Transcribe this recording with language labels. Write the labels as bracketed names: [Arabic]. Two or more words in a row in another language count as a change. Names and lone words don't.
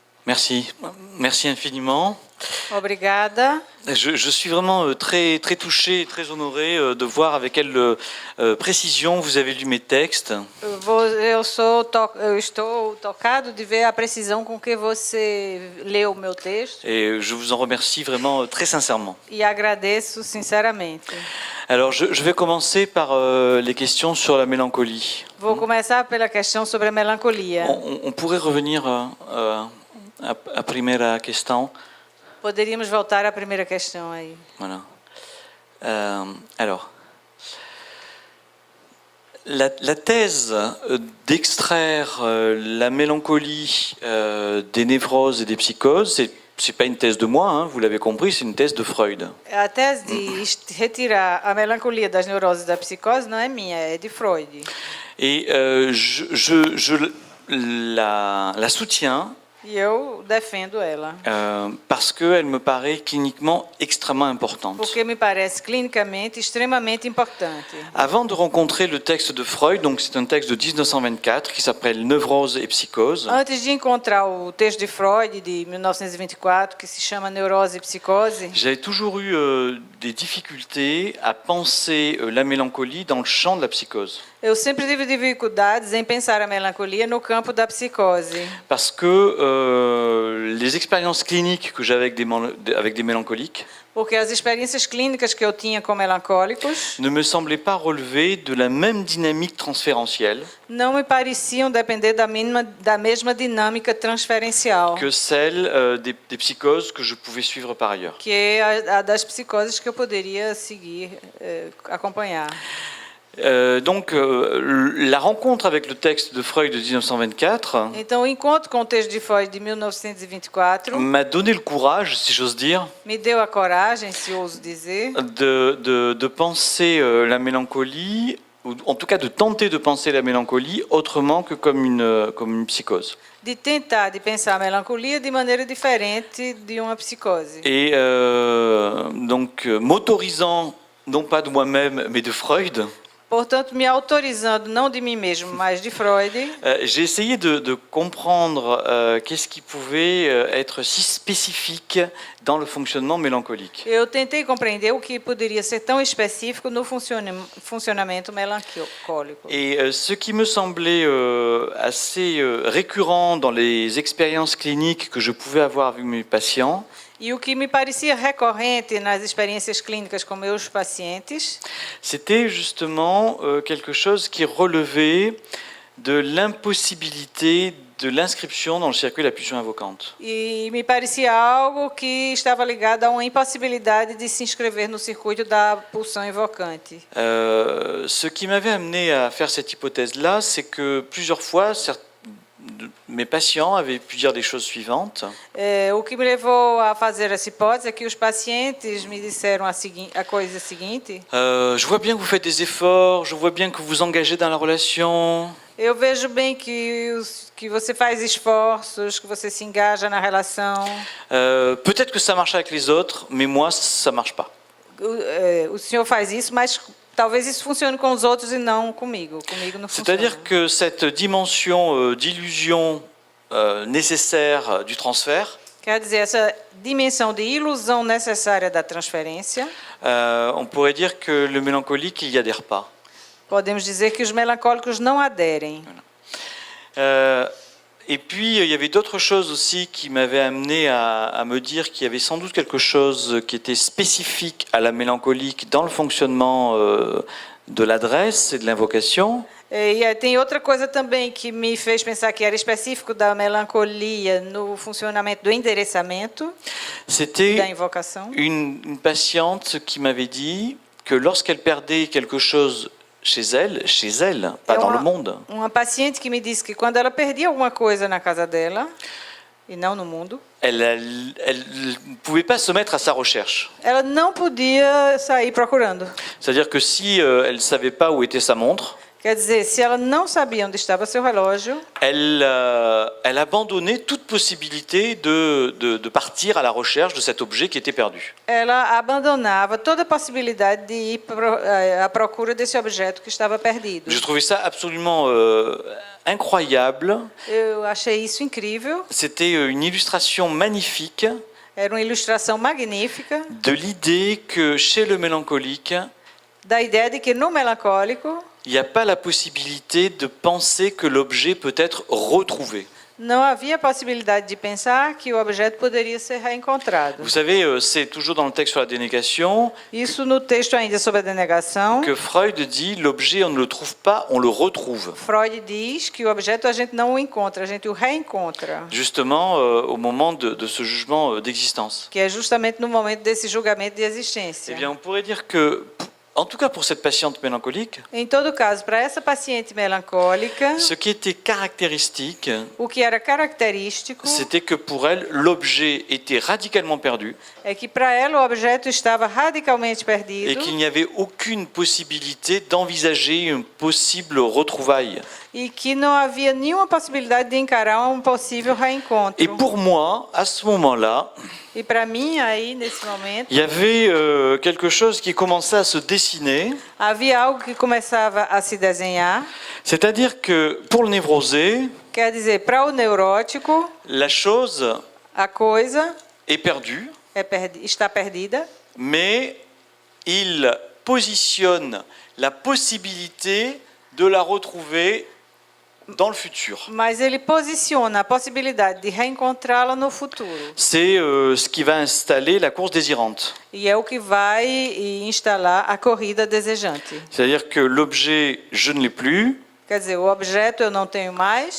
[French] Merci. Merci infiniment. [Portuguese] Obrigada. [French] Je suis vraiment très, très touché et très honoré de voir avec quelle précision vous avez lu mes textes. [Portuguese] Eu estou tocado de ver a precisão com que você leu o meu texto [French] Et je vous en remercie vraiment très sincèrement. [Portuguese] e agradeço sinceramente. [French] Alors, je vais commencer par les questions sur la mélancolie. [Portuguese] Vou começar pela questão sobre a melancolia. [French] On pourrait revenir à [Portuguese] primeira questão. Poderíamos voltar à primeira questão aí. [French] Voilà. Alors, la thèse d'extraire la mélancolie des névroses et des psychoses, c'est pas une thèse de moi, hein, vous l'avez compris, c'est une thèse de Freud. [Portuguese] A tese de retirar a melancolia das neuroses e da psicose não é minha, é de Freud. [French] Et je la soutiens [Portuguese] E eu defendo ela. [French] parce qu'elle me paraît cliniquement extrêmement importante. [Portuguese] Porque me parece clinicamente extremamente importante. [French] Avant de rencontrer le texte de Freud, donc c'est un texte de 1924 qui s'appelle Névrose et psychose, [Portuguese] Antes de encontrar o texto de Freud de 1924, que se chama Neurose e Psicose, [French] j'avais toujours eu des difficultés à penser la mélancolie dans le champ de la psychose. [Portuguese] eu sempre tive dificuldades em pensar a melancolia no campo da psicose. [French] Parce que les expériences cliniques que j'avais avec des mélancoliques [Portuguese] Porque as experiências clínicas que eu tinha com melancólicos [French] ne me semblaient pas relever de la même dynamique transférentielle [Portuguese] não me pareciam depender da mesma dinâmica transferencial [French] que celle des psychoses que je pouvais suivre par ailleurs. [Portuguese] que é a das psicoses que eu poderia seguir, acompanhar. [French] Donc la rencontre avec le texte de Freud de 1924 [Portuguese] Então, o encontro com o texto de Freud de 1924 [French] m'a donné le courage, si j'ose dire, [Portuguese] me deu a coragem, se ouso dizer, [French] de penser la mélancolie, ou en tout cas de tenter de penser la mélancolie autrement que comme une psychose. [Portuguese] de tentar de pensar a melancolia de maneira diferente de uma psicose. [French] Et donc m'autorisant, non pas de moi-même, mais de Freud, [Portuguese] Portanto, me autorizando, não de mim mesmo, mas de Freud, [French] j'ai essayé de comprendre qu'est-ce qui pouvait être si spécifique dans le fonctionnement mélancolique. [Portuguese] eu tentei compreender o que poderia ser tão específico no funcionamento melancólico. [French] Et ce qui me semblait assez récurrent dans les expériences cliniques que je pouvais avoir avec mes patients, [Portuguese] E o que me parecia recorrente nas experiências clínicas com meus pacientes [French] c'était justement quelque chose qui relevait de l'impossibilité de l'inscription dans le circuit de la pulsion invocante. [Portuguese] e me parecia algo que estava ligado a uma impossibilidade de se inscrever no circuito da pulsão invocante. [French] Ce qui m'avait amené à faire cette hypothèse-là, c'est que plusieurs fois, mes patients avaient pu dire des choses suivantes. [Portuguese] O que me levou a fazer essa hipótese é que os pacientes me disseram a coisa seguinte: [French] Je vois bien que vous faites des efforts, je vois bien que vous vous engagez dans la relation. [Portuguese] eu vejo bem que você faz esforços, que você se engaja na relação. [French] Peut-être que ça marche avec les autres, mais moi, ça marche pas. [Portuguese] O senhor faz isso, mas talvez isso funcione com os outros e não comigo. Comigo não funciona. [French] C'est-à-dire que cette dimension d'illusion nécessaire du transfert, [Portuguese] Quer dizer, essa dimensão de ilusão necessária da transferência, [French] on pourrait dire que le mélancolique, il y adhère pas. [Portuguese] podemos dizer que os melancólicos não aderem. [French] Et puis, il y avait d'autres choses aussi qui m'avaient amené à me dire qu'il y avait sans doute quelque chose qui était spécifique à la mélancolique dans le fonctionnement de l'adresse et de l'invocation. [Portuguese] E tem outra coisa também que me fez pensar que era específico da melancolia no funcionamento do endereçamento, da [French] C'était [Portuguese] invocação. [French] une patiente qui m'avait dit que lorsqu'elle perdait quelque chose chez elle, pas dans le monde, [Portuguese] Uma paciente que me disse que quando ela perdia alguma coisa na casa dela, e não no mundo, [French] elle ne pouvait pas se mettre à sa recherche. [Portuguese] ela não podia sair procurando. [French] C'est-à-dire que si elle ne savait pas où était sa montre, [Portuguese] Quer dizer, se ela não sabia onde estava seu relógio, [French] elle abandonnait toute possibilité de partir à la recherche de cet objet qui était perdu. [Portuguese] ela abandonava toda a possibilidade de ir à procura desse objeto que estava perdido. [French] Je trouvais ça absolument incroyable. [Portuguese] Eu achei isso incrível. [French] C'était une illustration magnifique [Portuguese] Era uma ilustração magnífica [French] de l'idée que chez le mélancolique, [Portuguese] da ideia de que no melancólico [French] il n'y a pas la possibilité de penser que l'objet peut être retrouvé. [Portuguese] não havia possibilidade de pensar que o objeto poderia ser reencontrado. [French] Vous savez, c'est toujours dans le texte sur la dénégation [Portuguese] Isso no texto ainda sobre a denegação. [French] que Freud dit l'objet, on ne le trouve pas, on le retrouve. [Portuguese] Freud diz que o objeto a gente não o encontra, a gente o reencontra. [French] Justement, au moment de ce jugement d'existence. [Portuguese] Que é justamente no momento desse julgamento de Eh existência. [French] bien, on pourrait dire que, en tout cas pour cette patiente mélancolique, [Portuguese] Em todo caso, para essa paciente melancólica, [French] ce qui était caractéristique, [Portuguese] o que era característico [French] c'était que pour elle, l'objet était radicalement perdu [Portuguese] é que para ela o objeto estava radicalmente [French] et [Portuguese] perdido [French] qu'il n'y avait aucune possibilité d'envisager une possible retrouvaille. [Portuguese] e que não havia nenhuma possibilidade de encarar um possível reencontro. [French] Et pour moi, à ce moment-là, [Portuguese] E para mim, aí, nesse momento, [French] il y avait quelque chose qui commençait à se dessiner, [Portuguese] havia algo que começava a se desenhar. [French] c'est-à-dire que pour le névrosé, [Portuguese] Quer dizer, para o neurótico, [French] la chose [Portuguese] a coisa [French] est perdue, [Portuguese] está perdida, [French] mais il positionne la possibilité de la retrouver dans le futur. [Portuguese] mas ele posiciona a possibilidade de reencontrá-la no futuro. [French] C'est ce qui va installer la course désirante. [Portuguese] E é o que vai instalar a corrida desejante. [French] C'est-à-dire que l'objet, je ne l'ai plus, [Portuguese] Quer dizer, o objeto eu não tenho mais,